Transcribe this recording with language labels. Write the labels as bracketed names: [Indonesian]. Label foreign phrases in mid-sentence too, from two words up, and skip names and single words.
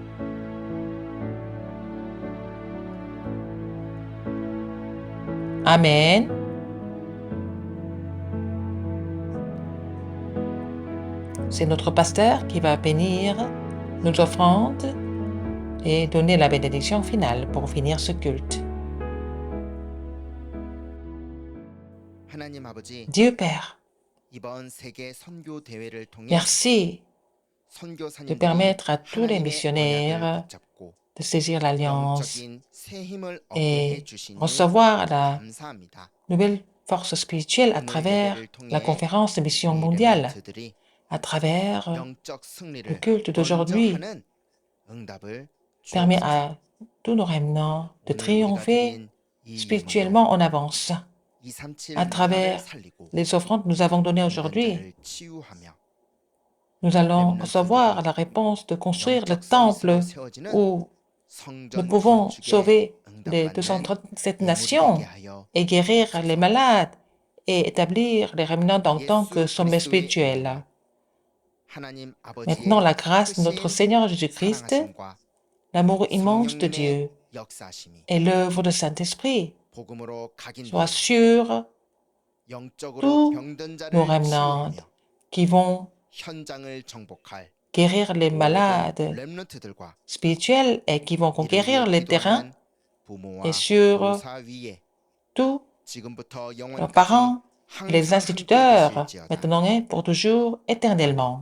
[French] Amen. C'est notre pasteur qui va bénir nos offrandes et donner la bénédiction finale pour finir ce culte. [Korean] 하나님 아버지, [French] Dieu Père, [Korean] 이번 세계 선교 대회를 통해 [French] merci de [Korean] 선교사님들이 [French] permettre à tous les [Korean] 하나님의 [French] missionnaires [Korean] 언약을 붙잡고 [French] de saisir l'alliance [Korean] 영적인 새 힘을 얻게 [French] et [Korean] 해주시니 [French] recevoir la [Korean] 감사합니다. [French] nouvelle force spirituelle à travers la conférence de mission mondiale, [Korean] 엘리멘트들이 [French] à travers [Korean] 영적 [French] le [Korean] 승리를 [French] culte [Korean] 먼저 [French] d'aujourd'hui, [Korean] 하는 응답을 [French] permet [Korean] 주옵소서. [French] à tous nos rémanents de [Korean] 오늘 우리가 [French] triompher [Korean] 드린 이 [French] spirituellement en avance. [Korean] 예물로 237 [French] À travers [Korean] 나라를 살리고 [French] les offrandes que nous avons données aujourd'hui, [Korean] 병든 자를 치유하며 [French] nous allons recevoir la réponse de construire le temple [Korean] 영적 서비스로 세워지는 [French] où [Korean] 성전 [French] nous pouvons [Korean] 건축에 [French] sauver les [Korean] 응답받는 237 예물이 [French] nations [Korean] 되게 하여 [French] et guérir les malades et établir les rémanents en tant que [Korean] 예수 [French] sommet [Korean] 그리스도의 [French] spirituel. [Korean] 은혜와 하나님 [French] Maintenant, la [Korean] 아버지의 [French] grâce de notre [Korean] 크신 [French] Seigneur Jésus-Christ, [Korean] 사랑하심과 [French] l'amour immense de [Korean] 성령님의 [French] Dieu [Korean] 역사심이 [French] et l'œuvre du Saint-Esprit [Korean] 복음으로 [French] soient [Korean] 각인되어 [French] sur [Korean] 영적으로 [French] tous [Korean] 병든 [French] nos [Korean] 자를 [French] rémanents [Korean] 치유하며 [French] qui vont [Korean] 현장을 정복할 [French] guérir les [Korean] 모든 [French] malades [Korean] 렘넌트들과 [French] spirituels et qui vont [Korean] 이를 [French] conquérir [Korean] 위해 [French] les terrains [Korean] 기도하는 부모와 [French] et sur [Korean] 교사 위에 [French] tous [Korean] 지금부터 [French] leurs [Korean] 영원까지 [French] parents, les [Korean] 항상 함께 [French] instituteurs, [Korean] 계실지어다. [French] maintenant et pour toujours, éternellement.